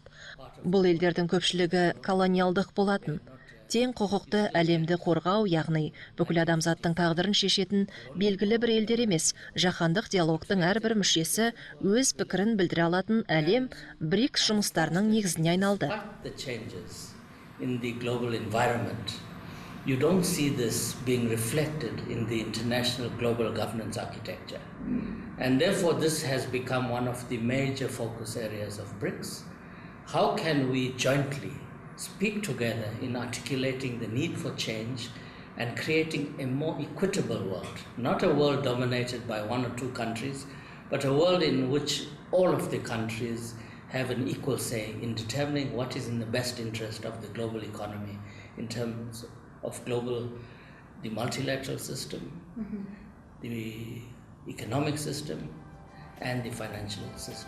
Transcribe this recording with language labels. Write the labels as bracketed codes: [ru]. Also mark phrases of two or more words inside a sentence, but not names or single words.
[kk] Бұл елдердің көпшілігі колониалдық болатын. Тең құқықты әлемді қорғау, яғни бүкіл адамзаттың тағдырын шешетін белгілі бір елдер емес, жаһандық диалогтың әрбір мүшесі өз пікірін білдіре алатын әлем БРИКС жұмыстарының негізіне айналды. [en] You don't see this being reflected in the international global governance architecture. And therefore this has become one of the major focus areas of BRICS. How can we jointly speak together in articulating the need for change and creating a more equitable world, not a world dominated by 1 or 2 countries, but a world in which all of the countries have an equal say in determining what is in the best interest of the global economy in terms of the multilateral system, the economic system, and the financial system.